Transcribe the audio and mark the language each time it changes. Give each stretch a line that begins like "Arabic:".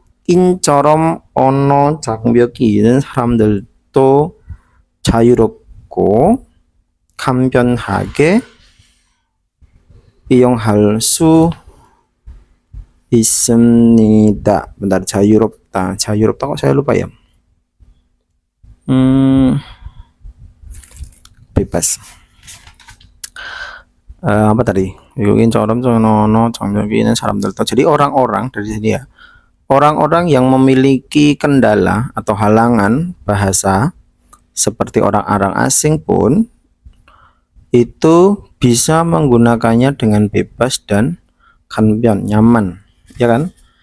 Korean: 외국인처럼 언어 장벽이 있는 사람들도 자유롭고 간편하게 이용할 수 있습니다.
Indonesian: Bentar, 자유롭다 kok saya lupa ya. Bebas. Apa tadi?
Korean: 외국인처럼 언어 장벽이 있는 사람들도.
Indonesian: Jadi orang-orang dari sini ya. Orang-orang yang memiliki kendala atau halangan bahasa seperti orang-orang asing pun itu bisa menggunakannya dengan bebas dan kanbion, nyaman, ya kan?